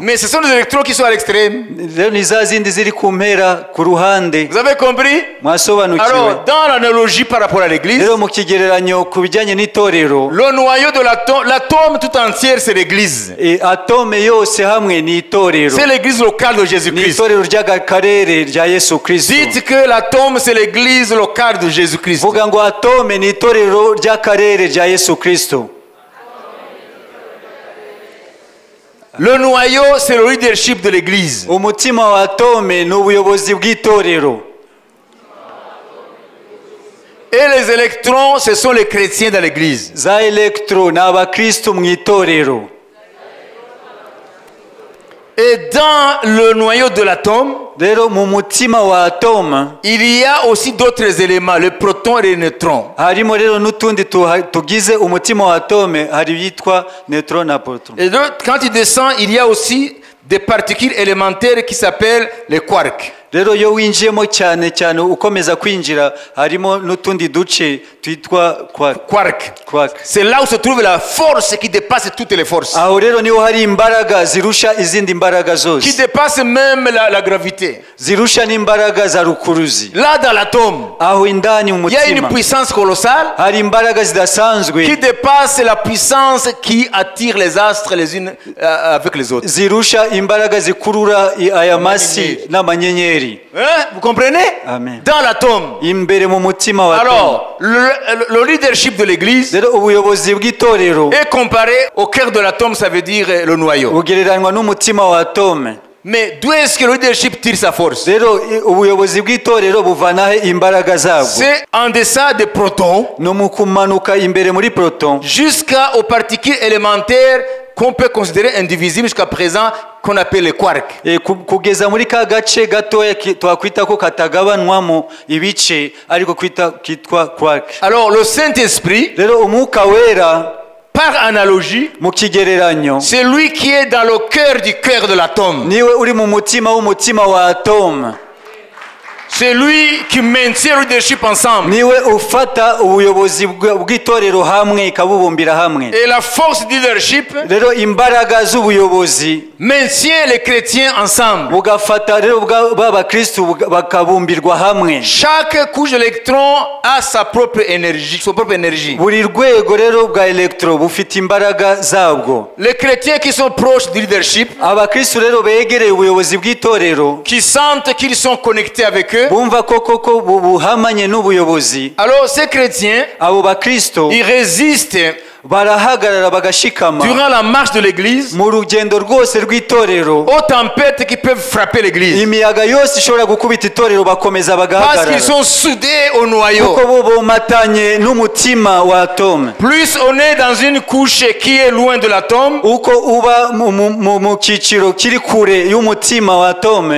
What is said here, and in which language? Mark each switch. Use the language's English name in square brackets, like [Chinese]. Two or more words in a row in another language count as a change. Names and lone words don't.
[French] Mais ce sont des électrons qui sont à l'extrême. [Kinyarwanda] rero ni za zindi ziri ku mpera ku ruhande. [French] Vous avez compris? [Kinyarwanda] mwasobanukiwe. [French] Alors, dans l'analogie par rapport à l'église, [Kinyarwanda] rero mu kigereranyo ku bijyanye n'itorero, [French] le noyau de l'atome tout entière, c'est l'église. [Kinyarwanda] atome yose hamwe ni itorero. [French] C'est l'église locale de [Kinyarwanda] ni [French] Jésus-Christ. [Kinyarwanda] itorero ry'akarere rya Yesu Kristo. [French] Dites que l'atome, c'est l'église locale de Jésus-Christ. [Kinyarwanda] vuga ngo atome ni itorero ry'akarere rya Yesu Kristo. [French] Le noyau, c'est le leadership de l'église. [Kinyarwanda] umutima wa atome ni ubuyobozi bw'itorero. [French] Et les électrons, ce sont les chrétiens dans l'église. [Kinyarwanda] za electro ni abakristo mu itorero. [French] Et dans le noyau de l'atome, [Kinyarwanda] rero mu mutima wa atome [French] il y a aussi d'autres éléments, le proton et le neutron. [Kinyarwanda] harimo rero n'utundi tugize umutima wa atome, hari yitwa neutron na proton. [French] Et donc, quand il descend, il y a aussi des particules élémentaires qui s'appellent les quarks. [Kinyarwanda] rero iyo winjiyemo cyane cyane ukomeza kwinjira harimo n'utundi duce twitwa quark. [French] C'est là où se trouve la force qui dépasse toutes les forces. [Kinyarwanda] aho rero niho hari imbaraga zirusha izindi mbaraga [French] Qui [Kinyarwanda] zose, [French] dépasse même la gravité. [Kinyarwanda] zirusha n'imbaraga za rukuruzi. [French] Là, dans l'atome, [Kinyarwanda] aho indani mu [French] il y a une [Kinyarwanda] mutima [French] puissance colossale [Kinyarwanda] hari imbaraga zidasanzwe [French] qui dépasse la puissance qui attire les astres les unes avec les autres. [Kinyarwanda] zirusha imbaraga zikurura aya masi n'amanyenyeri. [French] Hein? Vous comprenez? [Kinyarwanda] Amen. [French] Dans l'atome. [Kinyarwanda] imbere mu mutima wa atome. [French] Alors, le leadership de l'église [Kinyarwanda] rero ubuyobozi bw'itorero [French] est comparé au cœur de l'atome, ça veut dire le noyau. [Kinyarwanda] bugereranywa n'umutima wa atome. [French] Mais d'où est-ce que le leadership tire sa force? [Kinyarwanda] rero ubuyobozi bw'itorero buvanaho imbaraga zabwo. [French] C'est en deçà des protons [Kinyarwanda] no mu kumanuka imbere muri proton [French] jusqu'aux particules élémentaires qu'on peut considérer indivisibles jusqu'à présent, qu'on appelle les quarks. [Kinyarwanda] kugeza muri ka gace gatoya twakwita ko katagabanwamo ibice ariko kitwa quark. [French] Alors le Saint-Esprit, [Kinyarwanda] rero umwuka wera [French] par analogie, [Kinyarwanda] mu kigereranyo [French] c'est lui qui est dans le cœur de l'atome. [Kinyarwanda] niwe uri mu mutima w'umutima wa atome. [French] C'est lui qui maintient le leadership ensemble. [Kinyarwanda] niwe ufata ubuyobozi bw'itorero hamwe ikabubumbira hamwe. [French] Et la force du leadership [Kinyarwanda] rero imbaraga z'ubuyobozi [French] maintient les chrétiens ensemble. [Kinyarwanda] bugafata rero b'abakristu bakabumbirwa hamwe. [French] Chaque couche d'électrons a sa propre énergie, son propre énergie. [Kinyarwanda] buri rwego rero bwa electro bufite imbaraga zabwo. [French] Les chrétiens qui sont proches du leadership, [Kinyarwanda] abakristu rero begereye ubuyobozi bw'itorero, [French] qui sentent qu'ils sont connectés avec eux, [Kinyarwanda] bumva koko buhamanye n'ubuyobozi, [French] alors ces chrétiens, [Kinyarwanda] abo bakristo [French] ils résistent [Kinyarwanda] barahagarara bagashikama [French] durant la marche de l'église [Kinyarwanda] mu rugendo rwose rw'itorero. [French] aux tempêtes qui peuvent frapper l'église. [Kinyarwanda] imiyaga yose ishobora gukubita itorero bakomeza [French] Parce [Kinyarwanda] bagahagarara [French] qu'ils sont soudés au noyau. [Kinyarwanda] kuko bo bomatanye n'umutima wa atome. [French] Plus on est dans une couche qui est loin de l'atome, [Kinyarwanda] uko uba mu cyiciro kiri kure y'umutima wa atome,